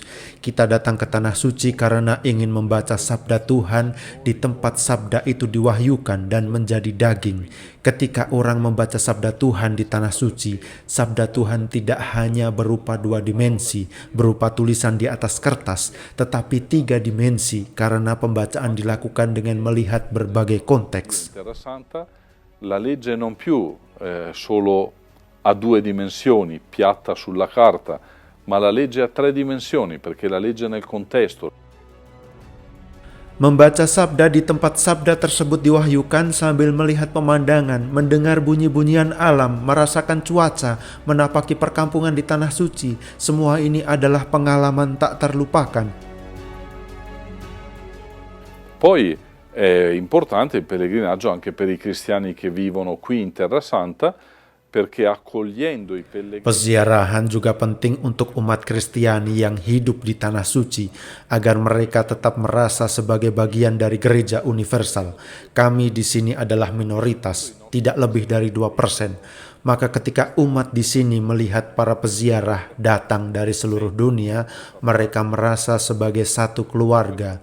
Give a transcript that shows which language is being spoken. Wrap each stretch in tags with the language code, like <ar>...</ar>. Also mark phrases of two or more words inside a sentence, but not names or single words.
<id>Kita datang ke Tanah Suci karena ingin membaca sabda Tuhan di tempat sabda itu diwahyukan dan menjadi daging. Ketika orang membaca sabda Tuhan di Tanah Suci, sabda Tuhan tidak hanya berupa 2 dimensi, berupa tulisan di atas kertas, tetapi 3 dimensi karena pembacaan dilakukan dengan melihat berbagai konteks.</id> <it>La legge non più solo a 2 dimensioni, piatta sulla carta, ma la legge a 3 dimensioni, perché la legge nel contesto.</it> <id>Membaca sabda di tempat sabda tersebut diwahyukan sambil melihat pemandangan, mendengar bunyi-bunyian alam, merasakan cuaca, menapaki perkampungan di Tanah Suci. Semua ini adalah pengalaman tak terlupakan.</id> <it>Poi è importante il pellegrinaggio anche per i cristiani che vivono qui in Terra Santa, perché accogliendo i pellegrini.</it> <id>Peziarahan juga penting untuk umat Kristiani yang hidup di Tanah Suci, agar mereka tetap merasa sebagai bagian dari gereja universal. Kami di sini adalah minoritas, tidak lebih dari 2%. Maka ketika umat di sini melihat para peziarah datang dari seluruh dunia, mereka merasa sebagai satu keluarga.</id>